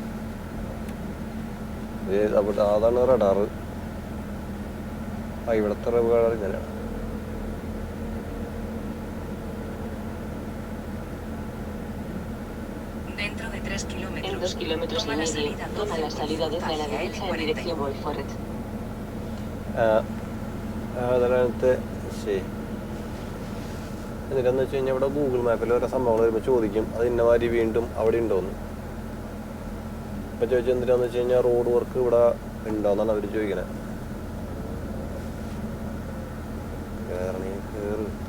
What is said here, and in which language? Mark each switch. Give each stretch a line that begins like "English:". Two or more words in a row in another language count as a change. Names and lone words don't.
Malayalam: അതാണ് റഡാറ്. ഇവിടുത്തെ റഡാർ ഇങ്ങനെയാണ്.
Spanish: En 2,5 kilómetros toma la salida 12 a la derecha en dirección Wolford.
Malayalam: Adelante ശരി. എന്നിട്ടെന്ന് വെച്ച് കഴിഞ്ഞാൽ ഇവിടെ ഗൂഗിൾ മാപ്പിൽ ഓരോ സംഭവങ്ങൾ വരുമ്പോൾ ചോദിക്കും അത് ഇന്നമാതിരി വീണ്ടും അവിടെ ഉണ്ടോയെന്ന്. ഇപ്പം ചോദിച്ചാൽ എന്തിനാന്ന് വെച്ച് കഴിഞ്ഞാൽ
English: road work
Malayalam: ഇവിടെ ഉണ്ടോയെന്നാണ് അവർ ചോദിക്കണേ. കയറണേ കയറ്.